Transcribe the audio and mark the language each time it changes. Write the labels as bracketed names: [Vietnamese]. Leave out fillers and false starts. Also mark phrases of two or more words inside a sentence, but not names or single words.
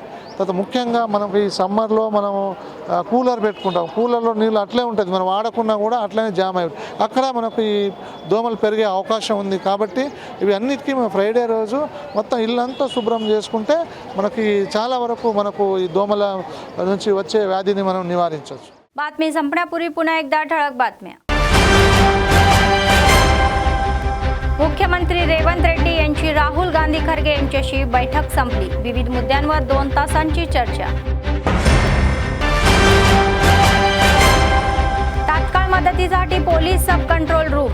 [Telugu] తర్వాత ముఖ్యంగా మనకు ఈ సమ్మర్లో మనము కూలర్ పెట్టుకుంటాం. కూలర్లో నీళ్ళు అట్లే ఉంటుంది, మనం వాడకున్నా కూడా అట్లనే జామ్ అయి అక్కడ మనకు ఈ దోమలు పెరిగే అవకాశం ఉంది. కాబట్టి ఇవి అన్నిటికీ మనం ఫ్రైడే రోజు మొత్తం ఇల్లంతా శుభ్రం చేసుకుంటే మనకి చాలా वरकू మనకు ఈ దోమల నుంచి వచ్చే వ్యాధిని మనం నివారించవచ్చు. [Marathi] बातमी संपण्यापूर्वी पुन्हा एकदा ठळक बातम्या. मुख्यमंत्री रेवंत रेड्डी यांची राहुल गांधी खरगे यांच्याशी बैठक संपली. विविध मुद्द्यांवर 2 तासांची चर्चा. तात्काळ मदतीसाठी पोलीस [English] sub control room.